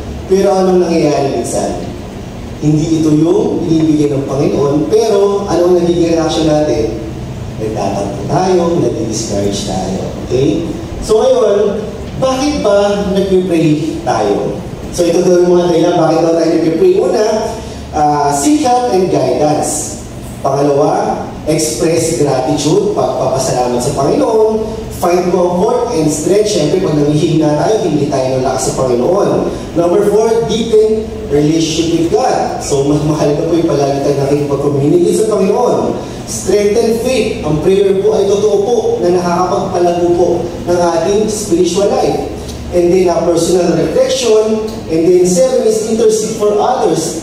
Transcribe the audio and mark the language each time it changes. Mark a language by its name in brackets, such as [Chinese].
[Filipino] Pero anong nangyayari minsan? Hindi ito yung ibibigay ng Panginoon, pero anong nagiging reaction natin? Nagtatampo tayo, nag-discourage tayo. Okay? So ngayon, bakit ba nag-pray tayo? So ito daw yung mga dahilan, bakit daw tayo nag-pray? [English] Una, seek help and guidance. Pangalawa, express gratitude, [Filipino] pagpapasalamat sa Panginoon, [English] find comfort and strength. [Filipino] Siyempre, pag nangihina tayo, hindi tayo nalakas sa Panginoon. [English] Number 4, deepen relationship with God. [Filipino] So, mas mahalaga po yung palagi tayo nakikipag-communicate sa Panginoon. [English] Strengthen faith. [Filipino] Ang prayer po ay totoo po na nakakapagpalago po ng ating spiritual life. [English] And then, personal reflection. And then, 7 is intercede for others.